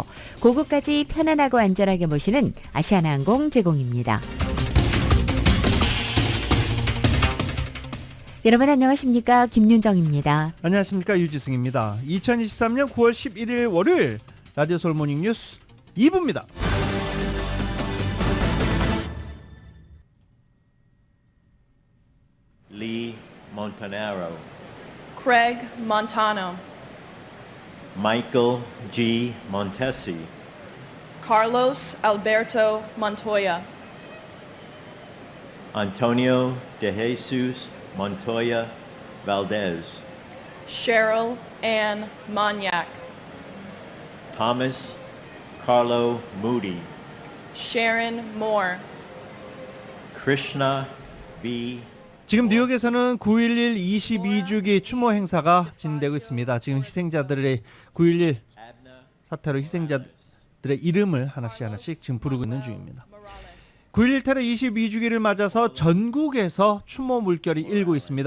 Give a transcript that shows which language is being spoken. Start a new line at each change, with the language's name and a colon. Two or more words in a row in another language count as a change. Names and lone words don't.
Korean: 고국까지 편안하고 안전하게 모시는 아시아나항공 제공입니다. 여러분 안녕하십니까? 김윤정입니다. 안녕하십니까? 유지승입니다. 2023년 9월 11일 월요일 라디오 서울 모닝 뉴스 2부입니다. Lee Montanaro, Craig Montano, Michael G. Montesi, Carlos Alberto Montoya, Antonio De Jesus Montoya Valdez, Cheryl Ann Monyak, Thomas Carlo Moody, Sharon Moore, Krishna V. 지금 뉴욕에서는 9.11 22주기 추모 행사가 진행되고 있습니다. 지금 희생자들의 9.11 사태로 희생자들의 이름을 하나씩 지금 부르고 있는 중입니다. 9.11 테러 22주기를 맞아서 전국에서 추모 물결이 일고 있습니다.